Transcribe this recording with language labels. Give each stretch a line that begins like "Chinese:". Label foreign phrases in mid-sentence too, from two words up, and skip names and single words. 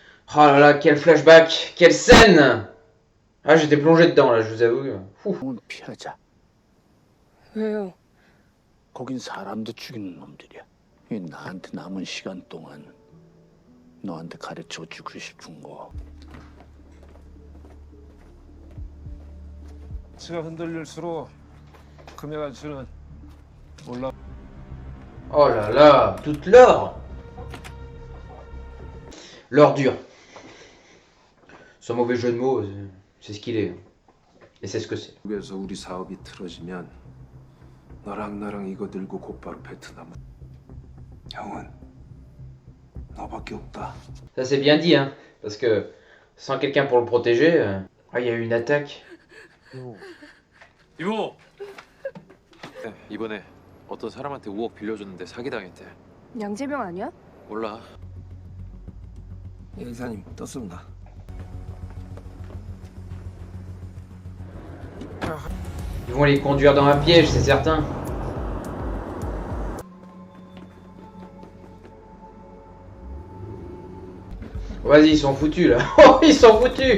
French: Oh là là, quel flashback, quelle scène. Ah, j'étais plongé dedans là, je vous avoue. Fou.
Korean: 넌 피하자. 왜요? 거긴 사람도 죽이는 놈들이야. 이 나한테 남은 시간 동안 너한테 가르쳐 주고 싶은 거. 치가 흔들릴수록 금의 가치는 올라.
French: Oh là là, toute l'or. L'ordure. Sans mauvais jeu de mots, c'est ce qu'il est. Et c'est ce que c'est.
Korean: 그래서 우리 사업이 틀어지면 너랑 나랑 이거 들고 곧바로 베트남. 형은 너밖에 없다.
French: Ça c'est bien dit, hein. Parce que sans quelqu'un pour le protéger. Ah, il y a eu une attaque.
Korean: 이모. 네, 이번에 어떤 사람한테 5억 빌려줬는데 사기당했대. 양재명 아니야? 몰라. 예, 이사님 떴습니다.
French: Ils vont les conduire dans un piège, c'est certain. Vas-y, ils sont foutus là. Oh, ils sont foutus.